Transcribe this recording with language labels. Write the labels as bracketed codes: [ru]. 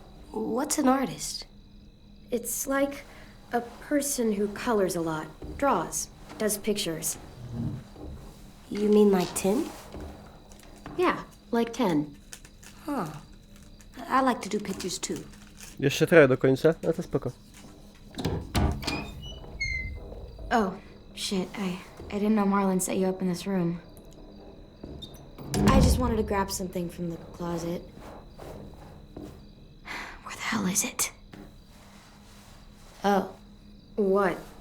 [en] What's an artist? It's like a person who colors a lot, draws, does pictures. You mean like tin? Yeah, like 10. Huh. I like to do pictures too. [pl] Jeszcze trochę do końca, no to spoko. [en] Oh, shit. I didn't know Marlon set you up in this room. I just wanted to grab something from the closet. Where the hell is it? Oh, What?